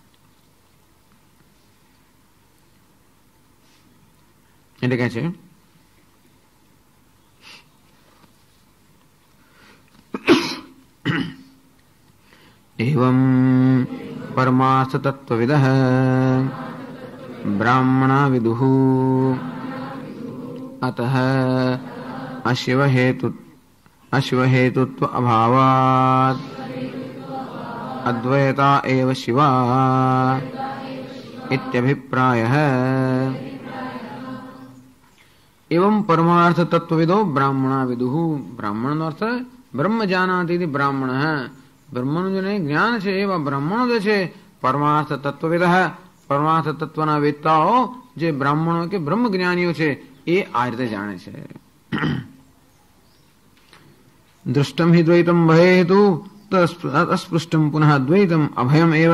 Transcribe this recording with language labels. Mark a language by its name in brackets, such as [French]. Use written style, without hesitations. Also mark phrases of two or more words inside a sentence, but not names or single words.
[Gujarati] એટલે કહે છે [Sanskrit] एवं परमार्थ तत्वविदः ब्राह्मणा विदुः अतः अश्व हेतुत्व अभावात अद्वैता एव शिवा इत्यभिप्रायः। एवं परमार्थ तत्वविदो ब्राह्मणा विदुः। ब्राह्मण अर्थ ब्रह्म जानाति इति ब्राह्मणः। [Gujarati] ब्रह्मનું જેને જ્ઞાન છે એવા બ્રાહ્મણો જે છે [Sanskrit] परमार्थ तत्वविदः, [Gujarati] પરમાર્થ તત્વના વેદતાઓ જે બ્રાહ્મણો કે બ્રહ્મ જ્ઞાનીઓ છે એ આ રીતે જાણે છે. [Sanskrit] दृष्टम हि द्वैतम भयेतु अस्पृष्टम पुनः द्वैतम अभयम एव.